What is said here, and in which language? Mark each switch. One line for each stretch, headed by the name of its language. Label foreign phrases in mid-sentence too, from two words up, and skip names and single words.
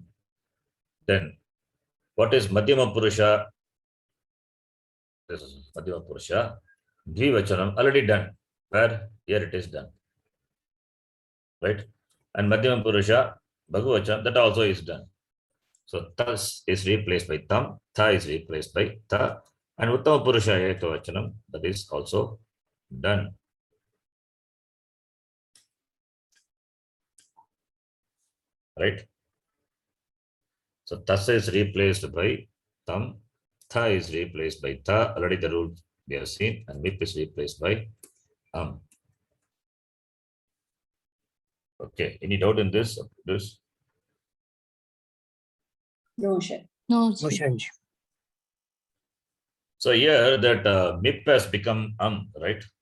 English: Then, what is
Sanskrit: Madhyama Purusha?
English: This is
Sanskrit: Madhyama Purusha.
English: Dvivachanam already done. Where? Here it is done. Right? And
Sanskrit: Madhyama Purusha, Bhagavachanam,
English: that also is done. So tas is replaced by tam, tha is replaced by tha, and
Sanskrit: Uttama Purusha Ekavachanam,
English: that is also done. Right? So tasa is replaced by tam, tha is replaced by tha. Already the rule we have seen, and mip is replaced by Okay, any doubt in this? No, sure. No, No, Ji. Shanji. So here that mip has become right?